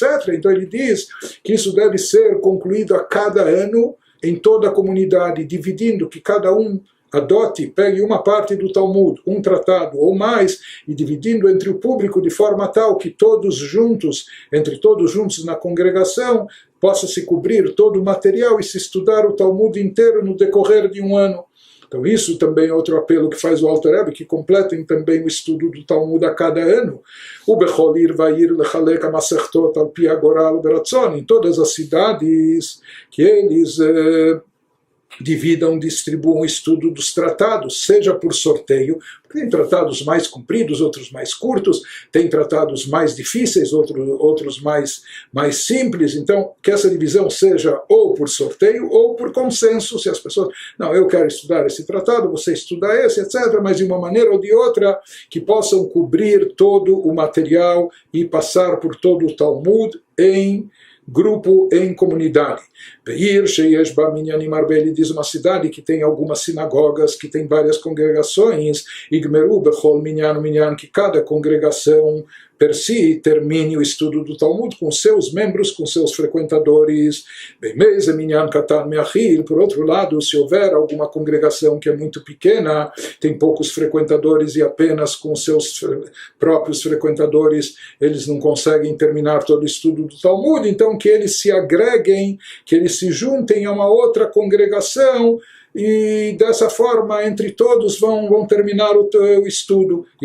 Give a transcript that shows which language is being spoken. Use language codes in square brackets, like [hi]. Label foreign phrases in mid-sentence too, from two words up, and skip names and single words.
[pt] Então ele diz que isso deve ser concluído a cada ano em toda a comunidade, dividindo, que cada um adote, pegue uma parte do Talmud, um tratado ou mais, e dividindo entre o público de forma tal que todos juntos, entre todos juntos na congregação, possa se cobrir todo o material e se estudar o Talmud inteiro no decorrer de um ano. Então isso também é outro apelo que faz o Alter Rebbe, que completem também o estudo do Talmud a cada ano. [he] ובכל עיר ועיר לחלק המסכתות על פי גורל ברצון, [pt] em todas as cidades que eles distribuam o estudo dos tratados, seja por sorteio, porque tem tratados mais compridos, outros mais curtos, tem tratados mais difíceis, outros mais simples, então que essa divisão seja ou por sorteio ou por consenso, se as pessoas, não, eu quero estudar esse tratado, você estuda esse, etc., mas de uma maneira ou de outra, que possam cobrir todo o material e passar por todo o Talmud em grupo, em comunidade. [he] בעיר שיש בה מנינים הרבה, [pt] ele diz uma cidade que tem algumas sinagogas, que tem várias congregações, [he] יגמרו בכל מנין, [pt] que cada congregação per si, termine o estudo do Talmud com seus membros, com seus frequentadores. Por outro lado, se houver alguma congregação que é muito pequena, tem poucos frequentadores e apenas com seus próprios frequentadores eles não conseguem terminar todo o estudo do Talmud, então que eles se agreguem, que eles se juntem a uma outra congregação, e dessa forma entre todos vão terminar o estudo.